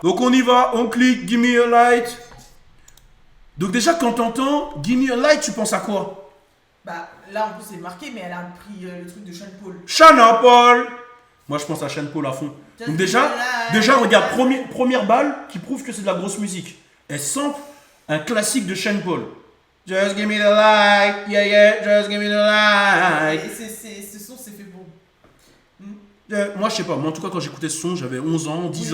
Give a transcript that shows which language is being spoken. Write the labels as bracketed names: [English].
[French] Donc on y va, on clique, [English] Give me a light. [French] Donc déjà, quand t'entends [English] Gimme a Light, [French] tu penses à quoi? Bah là en plus c'est marqué, mais elle a pris le truc de Sean Paul. Sean Paul. Moi je pense à Sean Paul à fond. Donc déjà regarde, première balle qui prouve que c'est de la grosse musique. Elle sample un classique de Sean Paul. [English] Just give me the light, yeah, just give me the light. [French] Et ce son c'est fait pour. Moi je sais pas, moi en tout cas quand j'écoutais ce son, j'avais 11 ans, 10